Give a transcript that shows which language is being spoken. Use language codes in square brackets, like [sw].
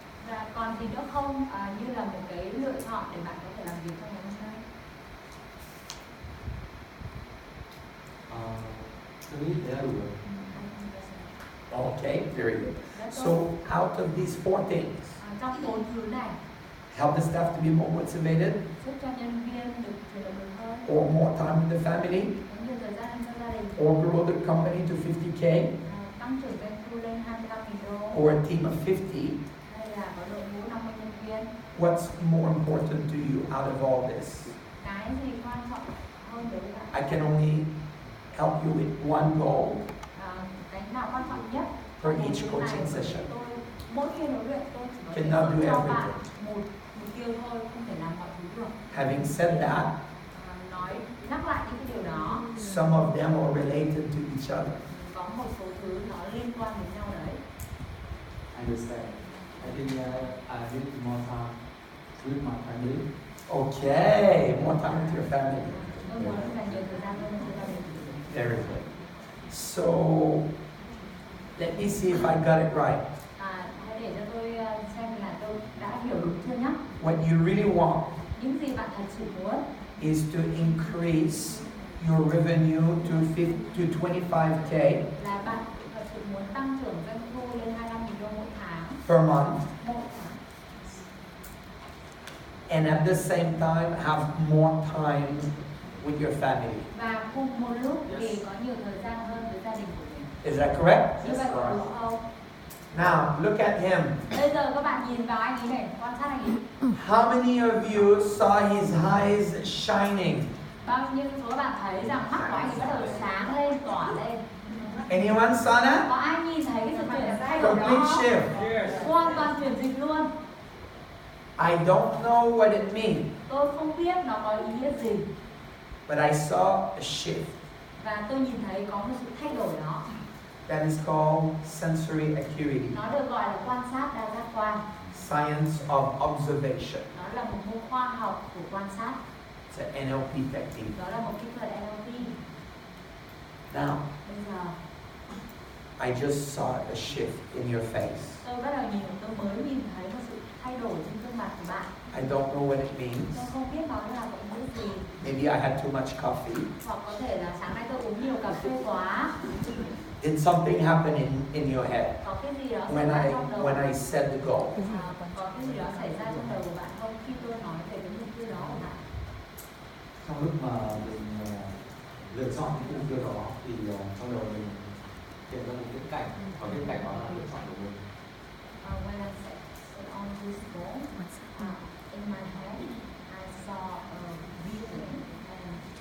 [vi] Và còn gì nữa không, như là một cái lựa chọn để bạn có thể làm việc trong ngày hôm nay? Tôi nghĩ thế là đủ rồi. [en] Okay, very good. So out of these four things, [vi] Trong 4 thứ này, [en] help the staff to be more motivated, [vi] giúp cho nhân viên được truyền động lực hơn, [en] or more time with the family, [vi] có nhiều thời gian cho gia đình, [en] or grow the company to 50K, [vi] tăng trưởng doanh thu lên 25.000 đô, [en] or a team of 50. [vi] hay là có đội ngũ 50 nhân viên. [en] What's more important to you out of all this? [vi] Cái gì quan trọng hơn đối với bạn? [en] I can only help you with one goal [vi] Cái nào quan trọng nhất [en] for [vi] trong [en] each [vi] một [en] coaching [vi] ngày của [en] session. [vi] tôi, mỗi khi huấn luyện tôi chỉ có thể [en] Cannot [vi] giúp [en] do [vi] cho bạn [en] everything. [vi] một mục tiêu thôi, không thể làm mọi thứ được. [en] Having said that, [vi] Nhắc lại những cái điều đó, [en] some of them are related to each other. [vi] có một số thứ nó liên quan đến nhau đấy. [en] I understand. I think I need more time with my family. Okay, more time with your family. [vi] Tôi muốn dành nhiều thời gian hơn với gia đình. [en] Very good. So, let me see if I got it right. [vi] Hãy để cho tôi xem là tôi đã hiểu đúng chưa nhé. [en] What you really want [vi] Những gì bạn thật sự muốn [en] is to increase your revenue to 25K [vi] là bạn thật sự muốn tăng trưởng doanh thu lên 25.000 đô mỗi tháng. [en] per month, [vi] Mỗi tháng. [en] and at the same time have more time with your family. [vi] Và cùng một lúc thì có nhiều thời gian hơn với gia đình của mình. [en] Is that correct? [vi] Như vậy có đúng không? [en] Now, look at him. [vi] Bây giờ các bạn nhìn vào anh ấy này, quan sát anh ấy. [en] How many of you saw his eyes shining? [vi] Bao nhiêu số các bạn thấy rằng mắt của anh ấy bắt đầu sáng lên, tỏa lên. [en] Anyone saw that? [vi] Có ai nhìn thấy cái sự chuyển thay đổi [en] Complete [vi] đó? [en] shift. [vi] Hoàn toàn chuyển dịch luôn. [en] I don't know what it means, [vi] Tôi không biết nó có ý nghĩa gì. [en] but I saw a shift. [vi] Và tôi nhìn thấy có một sự thay đổi đó. [en] That is called sensory acuity, [vi] Nó được gọi là quan sát đa giác quan. [en] science of observation. [vi] Nó là một môn khoa học của quan sát. [en] It's an NLP technique. [vi] Đó là một kỹ thuật NLP. [en] Now, [vi] Bây giờ [en] I just saw a shift in your face. [vi] tôi bắt đầu tôi mới nhìn thấy một sự thay đổi trên gương mặt của bạn. [en] I don't know what it means. [vi] Tôi không biết nó là có ý nghĩa gì. [en] Maybe I had too much coffee. [vi] Hoặc có thể là sáng nay tôi uống nhiều cà phê quá. [en] Did something happen in your head [vi] Có cái gì đó xảy [en] when [vi] ra [en] I [vi] trong đầu. [en] when I said the goal? [vi] Có cái gì đó xảy ra trong đầu của bạn không khi tôi nói về cái mục tiêu đó của bạn? Trong lúc mà mình lựa chọn những mục tiêu đó thì trong đầu mình hiện ra một viễn cảnh, và viễn cảnh đó là lựa chọn của mình. [en] When I set on this goal, in my head, I saw a vision and